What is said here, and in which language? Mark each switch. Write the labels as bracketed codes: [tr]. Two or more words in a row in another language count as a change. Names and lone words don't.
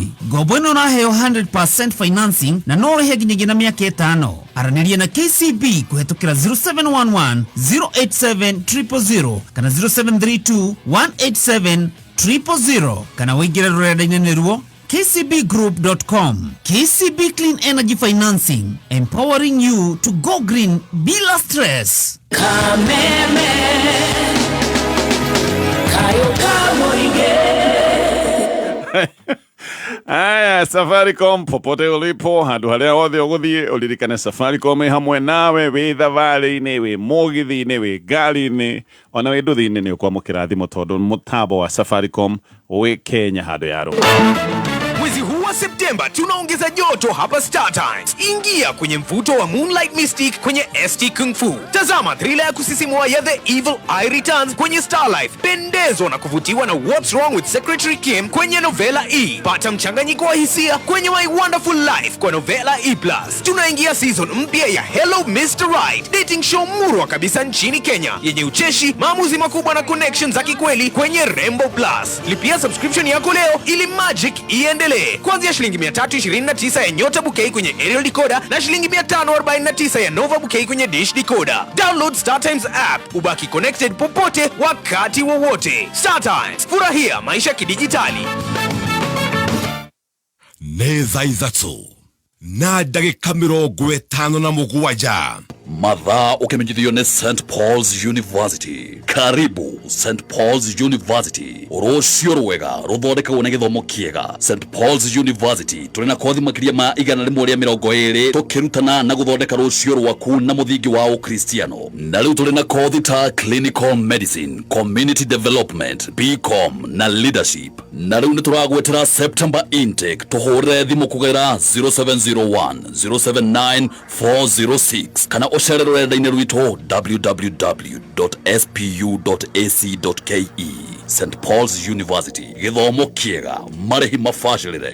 [ki] Ngombo ĩno ũraheo 100% financing na no ũrĩhe nginyagia na mĩaka 5. Aranĩria na KCB kũhetũkĩra 0711 087 000 kana 0732 187 000 kana wĩingĩre rũrenda-inĩ rũo kcbgroup.com. [en] KCB Clean Energy Financing, empowering you to go green bila stress. [ki] Kameme kayo kamoige. [sw] Aya, Safaricom popote ulipo, [ki] handu haria hothe uguthie uririkane Safaricom hamwe nawe wi thabarĩ-inĩ, wi mũgithi-inĩ, wi ngari-inĩ, ona wi nduthi-inĩ nĩ ũkwamũkĩra thimũ tondũ mũtambo wa Safaricom wi Kenya handu yaro. [sw] Mwezi huu wa Septemba tunaongeza joto hapa Star Times. Ingia kwenye mvuto wa Moonlight Mystic kwenye ST Kung Fu. Tazama thriller ya kusisimua ya The Evil Eye Returns kwenye Starlife. Pendezwa na kuvutiwa na What's Wrong with Secretary Kim kwenye Novela E. Pata mchanganyiko wa hisia kwenye My Wonderful Life kwa Novela E+. Tunaingia season mpya ya Hello Mr. Right, [en] dating show [sw] murwa kabisa nchini Kenya yenye ucheshi, maamuzi makubwa na connections za kikweli kwenye Rembo Plus. Lipia subscription yako leo ili magic iendelee. Kuanzia shilingi 329 ya Nyota Bouquet kwenye aerial decoder na shilingi 549 ya Nova Bouquet kwenye dish decoder. [en] Download Star Times app, [sw] ubaki connected popote wakati wowote. Star Times, furahia maisha kidijitali. [ki] Neza izatsu na ndagĩka 57 mathaa ũkĩmenyithio nĩ St Paul's University. Karibu St Paul's University, rũciũ rwega rũthondekagwo nĩ gĩthomo kĩega. St Paul's University tũrĩ na kothi makĩria ma 120 tũkĩrutana na gũthondeka rũciũ rwaku na mũthingi wa ũkristiano. Na rĩu tũrĩ na kothi ta [en] clinical medicine, community development, BCom [ki] na leadership. Na rĩu nĩ tũragwetera [en] September intake. [ki] Tũhũrĩre thimũ kũgerera 0701 079 406 kana ucere rũrenda-inĩ rwitũ www.spu.ac.ke. St Paul's University, gĩthomo kĩega, marĩhi mabacĩrĩre.